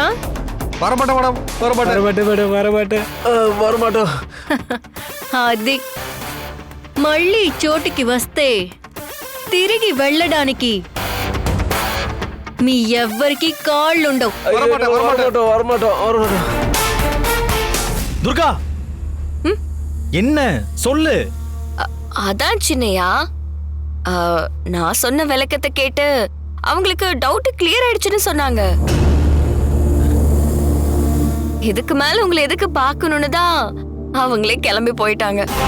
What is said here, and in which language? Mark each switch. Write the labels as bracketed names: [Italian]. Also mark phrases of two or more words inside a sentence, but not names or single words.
[Tamil] வரமாட்டோம் மேடம், வரமாட்டேன். வரமாட்டேன். வரமாட்டோம். [Telugu] అది మళ్ళీ ఈ చోటుకి వస్తే తిరిగి వెళ్ళడానికి మీ ఎవ్వరికి కాళ్ళుండవు. [Tamil] வரமாட்டோம், வரமாட்டோம், வரமாட்டோம், வரமாட்டோம். துர்கா என்ன சொல்லு. அதான் சின்னையா, நான் சொன்ன விளக்கத்தை கேட்டு அவங்களுக்கு டவுட் கிளியர் ஆயிடுச்சுன்னு சொன்னாங்க. இதுக்கு மேல உங்களை எதுக்கு பார்க்கணும்னு தான் அவங்களே கிளம்பி போயிட்டாங்க.